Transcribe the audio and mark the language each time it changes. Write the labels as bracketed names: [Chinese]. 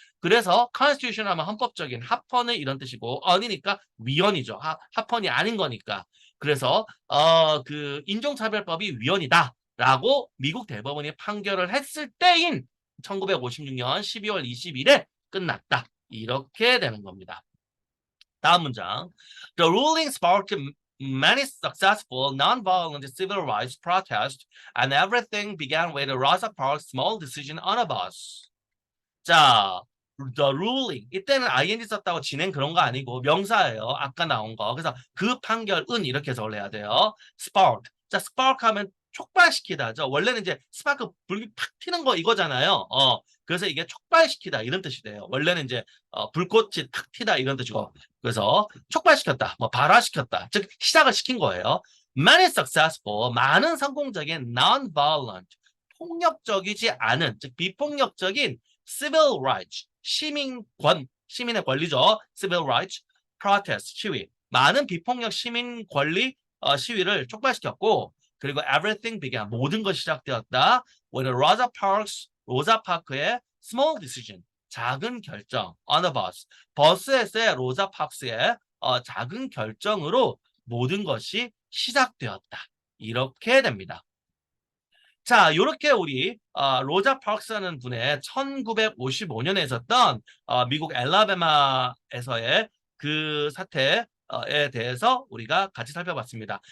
[Korean] 그래서 constitution 하면 헌법적인 합헌의 이런 뜻이고 언이니까 위헌이죠. 합헌이 아닌 거니까. 그래서 그 인종차별법이 위헌이다라고 미국 대법원이 판결을 했을 때인 1956년 12월 20일에 끝났다. 이렇게 되는 겁니다. 다음 문장. [English] The ruling sparked many successful non-violent civil rights protests and everything began with Rosa Parks' small decision on a bus. [Korean] 자, [English] the ruling. [Korean] 이때는 ing 썼다고 진행 그런 거 아니고 명사예요. 아까 나온 거. 그래서 그 판결은 이렇게 해석을 해야 돼요. [English] spark. [Korean] 자, spark 하면 촉발시키다죠. 원래는 이제 스파크 불이 팍 튀는 거 이거잖아요. 그래서 이게 촉발시키다 이런 뜻이 돼요. 원래는 이제 불꽃이 탁 튀다 이런 뜻이고. 그래서 촉발시켰다, 뭐 발화시켰다. 즉 시작을 시킨 거예요. [English] Many successful, [Korean] 많은 성공적인 [English] non-violent, [Korean] 폭력적이지 않은, 즉 비폭력적인 [English] civil rights, [Korean] 시민의 권리죠. [English] civil rights, protest, [Korean] 시위. 많은 비폭력 시민 권리 시위를 촉발시켰고 그리고 [English] everything began, [Korean] 모든 것이 시작되었다. [English] With Rosa Parks, [Korean] 로자 파크의 [English] small decision, [Korean] 작은 결정, [English] on a bus. [Korean] 버스에서의 로자 파크스의 작은 결정으로 모든 것이 시작되었다. 이렇게 됩니다. 자, 이렇게 우리 로자 파크스라는 분의 1955년에 있었던 미국 엘라베마에서의 그 사태에 대해서 우리가 같이 살펴봤습니다.